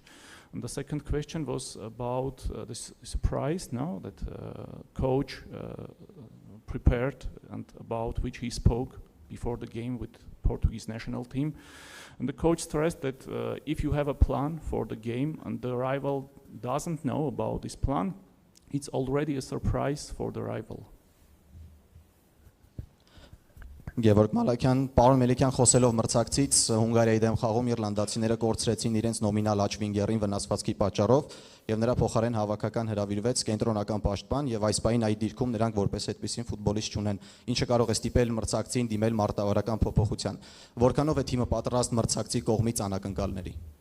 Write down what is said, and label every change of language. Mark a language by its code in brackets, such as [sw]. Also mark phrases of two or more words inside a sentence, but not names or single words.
[en] And the second question was about the surprise now that coach prepared and about which he spoke before the game with Portuguese national team. And the coach stressed that if you have a plan for the game and the rival doesn't know about this plan, it's already a surprise for the rival. [hy] Գևորգ Մալաքյան, պարոն Մելիքյան խոսելով մրցակցից Հունգարիայի դեմ խաղում իռլանդացիները կորցրեցին իրենց նոմինալ աջ վինգերին վնասվածքի պատճառով եւ նրա փոխարեն հավաքական հրավիրվեց կենտրոնական պաշտպան եւ այս պահին այդ դիրքում նրանք որպես այդպեսին ֆուտբոլիստ չունեն, ինչը կարող է ստիպել մրցակցին դիմել մարտավարական փոփոխության։ Որքանով է թիմը պատրաստ մրցակցի կողմից անակնկալների։